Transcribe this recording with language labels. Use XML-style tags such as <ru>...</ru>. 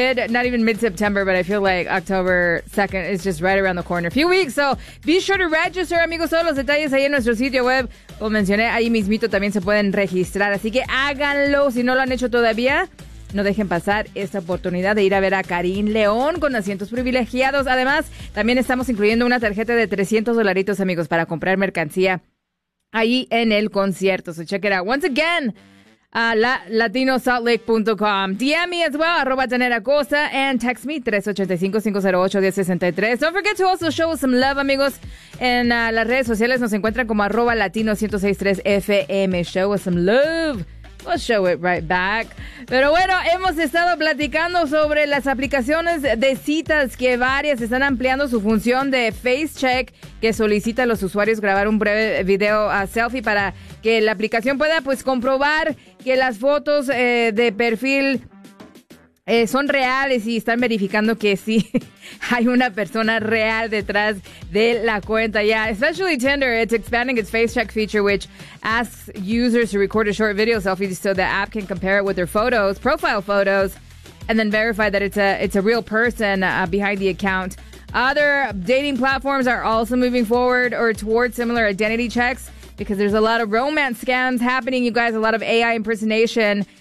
<en>Not even mid-September, but I feel like October 2nd is just right around the corner. A few weeks, so be sure to register, amigos.</en> <es>Todos los detalles ahí en nuestro sitio web. Como mencioné, ahí mismito también se pueden registrar. Así que háganlo si no lo han hecho todavía. No dejen pasar esta oportunidad de ir a ver a Carin León con asientos privilegiados. Además, también estamos incluyendo una tarjeta de $300, amigos, para comprar mercancía ahí en el concierto.</es> <en>So check it out. Once again, latinosaltlake.com. DM me as well, @DanielaCosa, and text me 385-508-1063. Don't forget to also show us some love, amigos.</en> <es>En las redes sociales nos encuentran como @Latino1063FM.</es> <en>Show us some love. We'll show it right back.</en> <es>Pero bueno, hemos estado platicando sobre las aplicaciones de citas, que varias están ampliando su función de face check, que solicita a los usuarios grabar un breve video a selfie para que la aplicación pueda, pues, comprobar que las fotos de perfil son reales y están verificando que sí hay una persona real detrás de la cuenta.</es> <en>Yeah, especially Tinder, it's expanding its face check feature, which asks users to record a short video selfie so the app can compare it with their photos, profile photos, and then verify that it's a real person behind the account. Other dating platforms are also moving forward or towards similar identity checks because there's a lot of romance scams happening, you guys, a lot of AI impersonation.</en>